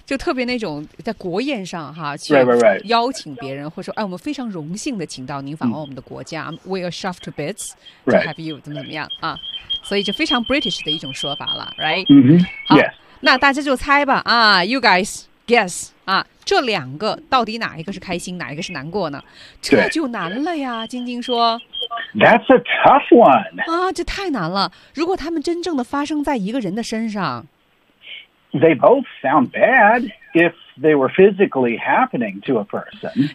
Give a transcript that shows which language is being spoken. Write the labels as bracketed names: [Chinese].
[Chinese] 就特别那种在国宴上哈，去邀请别人， [English] right. [Chinese] 或者说，哎，我们非常荣幸的请到您访问我们的国家。 Mm. [English] We are shoved to bits to have you [Chinese] 怎么怎么样、 [English] right. [Chinese] 啊？所以就非常 British 的一种说法了 ， [English] right？ Mm-hmm. [Chinese] 好， [English] yes. [Chinese] 那大家就猜吧啊 ， [English] You guys guess [Chinese] 啊，这两个到底哪一个是开心，哪一个是难过呢？这就难了呀，晶晶说。 [English] That's a tough one. [Chinese] 啊，这太难了。如果他们真正的发生在一个人的身上 [English] ，They both sound bad if they were physically happening to a person.